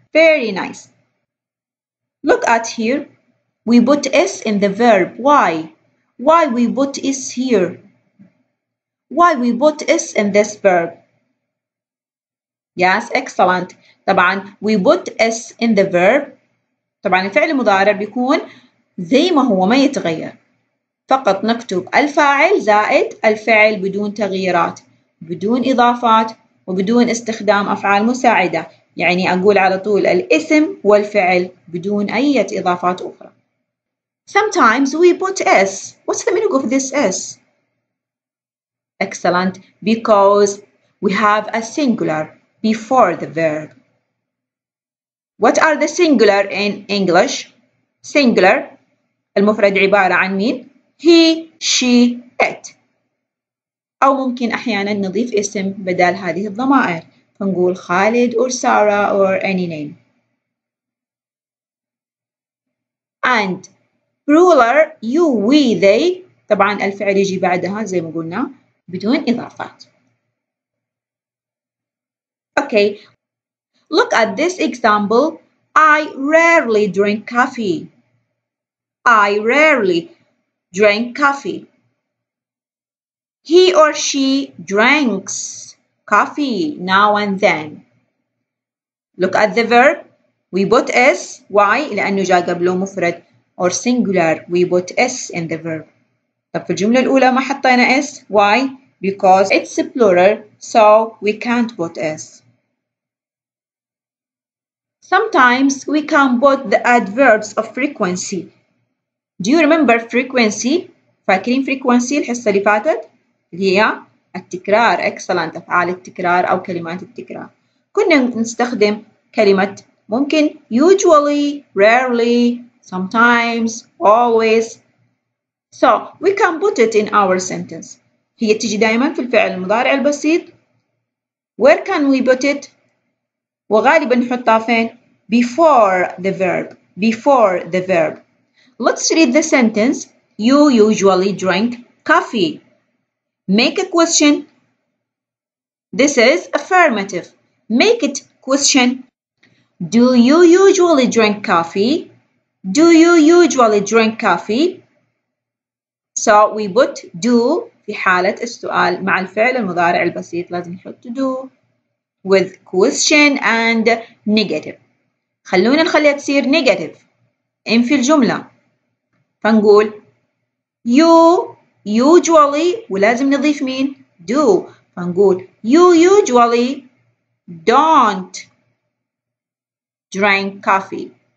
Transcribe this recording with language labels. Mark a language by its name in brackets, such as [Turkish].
[English] Very nice. Look at here. We put S in the verb. Why? Why we put S here? Why we put S in this verb? Yes, excellent. [Arabic] طبعا [English] we put S in the verb. [Arabic] طبعا الفعل المضارع بيكون زي ما هو ما يتغير. فقط نكتب الفاعل زائد الفعل بدون تغييرات، بدون إضافات وبدون استخدام أفعال مساعدة. يعني أقول على طول الاسم والفعل بدون أي إضافات أخرى. [English] Sometimes we put S. What's the meaning of this S? Excellent. Because we have a singular before the verb. What are the singular in English? Singular [Arabic] المفرد عبارة عن مين؟ [English] He, she, it. [Arabic] أو ممكن أحيانا نضيف اسم بدل هذه الضمائر فنقول خالد [English] or Sarah or any name. And plural you, we, they. [Arabic] طبعا الفعل يجي بعدها زي ما قلنا بدون إضافات. [English] Okay, look at this example. I rarely drink coffee. I rarely drink coffee. He or she drinks coffee now and then. Look at the verb. We put S. Why? [Arabic] لأنه جاء قبله مفرد [English] or singular. We put S in the verb. [Arabic] طب في الجملة الأولى ما حطينا S. [English] Why? Because it's a plural, so we can't put S. Sometimes we can put the adverbs of frequency. Do you remember frequency? [Arabic] فاكرين frequency الحصة اللي فاتت؟ اللي هي التكرار. [English] excellent. [Arabic] أفعال التكرار أو كلمات التكرار. كنا نستخدم كلمة ممكن usually, rarely, sometimes, always. [English] So we can put it in our sentence. [Arabic] هي تجي دائما في الفعل المضارع البسيط. [English] Where can we put it? [Arabic] وغالبا نحطها فين؟ [English] Before the verb. Before the verb. Let's read the sentence. You usually drink coffee. Make a question. This is affirmative. Make it question. Do you usually drink coffee? Do you usually drink coffee? So we put do [Arabic] في حالة السؤال مع الفعل المضارع البسيط لازم نحط [English] do with question and negative. [Arabic] خلونا نخليها تصير negative في الجملة فنقول [English] you usually [Arabic] ولازم نضيف مين؟ do فنقول [English] you usually don't drink coffee.